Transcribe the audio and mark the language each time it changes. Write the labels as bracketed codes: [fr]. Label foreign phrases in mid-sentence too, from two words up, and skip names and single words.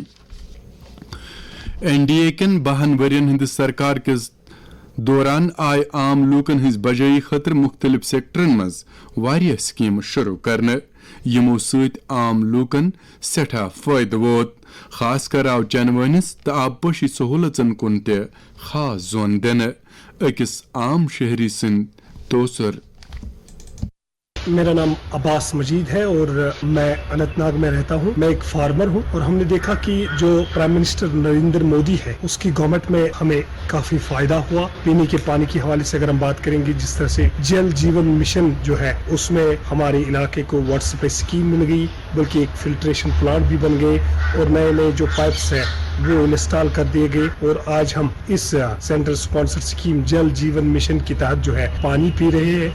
[ks] این ڈی اے کن 12 ورین ہند سرکار کس دوران آئی عام لوکن ہز بجائی خاطر مختلف سیکٹرن مز واریاہ سکیم شروع کرنے، یمو سۭتۍ عام لوکن سٹھا فائدہ ووت۔ خاص کر آو چنوٲنِس تہٕ آبپاشی سہولژن کُن تہِ خاص زون دِنہٕ۔ أکِس عام شہری سٕنٛدۍ توثر۔ [ur] میرا نام عباس مجید ہے اور میں اننت ناگ میں رہتا ہوں۔ میں ایک فارمر ہوں اور ہم نے دیکھا کہ جو [en] prime minister [ur] نریندر مودی ہے اس کی گورنمنٹ میں ہمیں کافی فائدہ ہوا۔ پینے کے پانی کے حوالے سے اگر ہم بات کریں گے، جس طرح سے جل جیون مشن جو ہے اس میں ہمارے علاقے کو [en] water supply scheme [ur] مل گئی، بلکہ ایک [en] filtration plant [ur] بھی بن گئے اور نئے نئے جو پائپس ہیں وہ انسٹال کر دیے گئے، اور آج ہم اس [en] central sponsor scheme [ur] جل جیون مشن کے تحت جو ہے پانی پی رہے ہیں۔